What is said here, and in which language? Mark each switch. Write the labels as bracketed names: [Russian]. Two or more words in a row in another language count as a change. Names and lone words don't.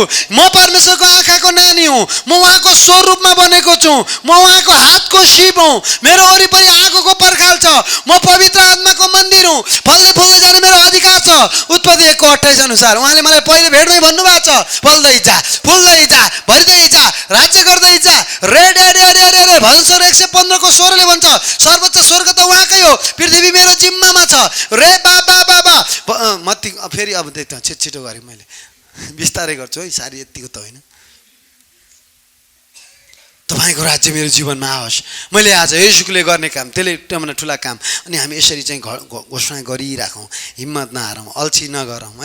[Nepali] म परमेश्वरको आँखाको नानी हुँ। म उहाँको स्वरूपमा बनेको छु। म उहाँको हातको सिप हुँ। मेरो वरिपरि आगोको पर्खाल छ। म पवित्र आत्माको मन्दिर हुँ। फल्दै फुल्दै जाने मेरो अधिकार छ। उत्पत्ति 1:28 अनुसार उहाँले मलाई पहिले भेट्दै भन्नुभएको छ, फल्दै जा, फुल्दै जा, भरिँदै जा, राज्य गर्दै जा। रे रे रे रे रे रे भजन 115 16ले भन्छ, सर्वोच्च स्वर्ग त उहाँकै हो, पृथ्वी मेरो जिम्मामा छ। रे बाबा बाबा मत्ती फेरि अब छिटो गरेँ मैले, बिस्तारै गर्छु है, सारी यतिको त होइन। तपाईँको राज्य मेरो जीवनमा आओस्। मैले आज येशूले गर्ने काम, त्यसले एकदम ठुला काम। अनि हामी यसरी चाहिँ घोषणा गरिराखौँ, हिम्मत नहारौँ, अल्छी नगरौँ है।